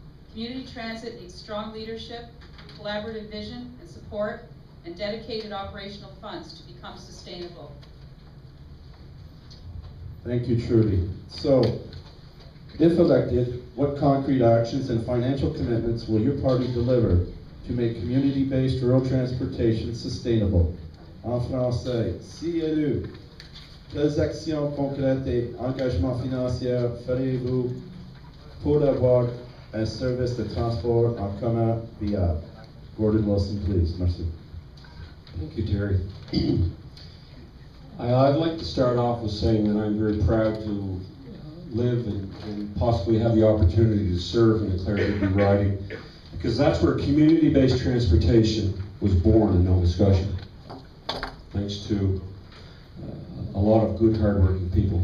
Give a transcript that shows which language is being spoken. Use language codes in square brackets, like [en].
[en] Community transit needs strong leadership, collaborative vision and support, and dedicated operational funds to become sustainable. Thank you, Trudy. So, if elected, what concrete actions and financial commitments will your party deliver to make community-based rural transportation sustainable? [fr] En français, si élu, quelles actions concrètes et engagements financiers ferez-vous pour avoir un service de transport en commun viable? [en] Gordon Wilson, please. Merci. Thank you, Terry. I'd like to start off with saying that I'm very proud to live and possibly have the opportunity to serve in the Clare Digby riding, because that's where community-based transportation was born in Nova Scotia, thanks to a lot of good, hardworking people.